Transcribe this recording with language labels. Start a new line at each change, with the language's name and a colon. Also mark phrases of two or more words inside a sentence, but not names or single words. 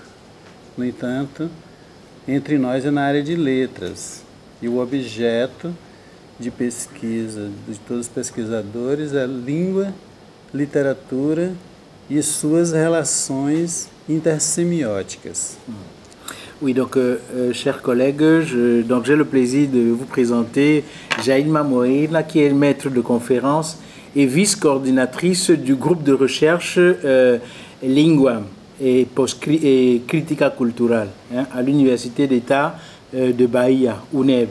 Portuguese: No entanto, entre nós é na área de letras. E o objeto de pesquisa de todos os pesquisadores é língua, literatura e suas relações intersemióticas.
French: Oui, donc, chers collègues, j'ai le plaisir de vous présenter Jailma Moreira, qui est maître de conférence et vice-coordinatrice du groupe de recherche Lingua et Critica Cultural à l'Université d'État de Bahia, UNEB.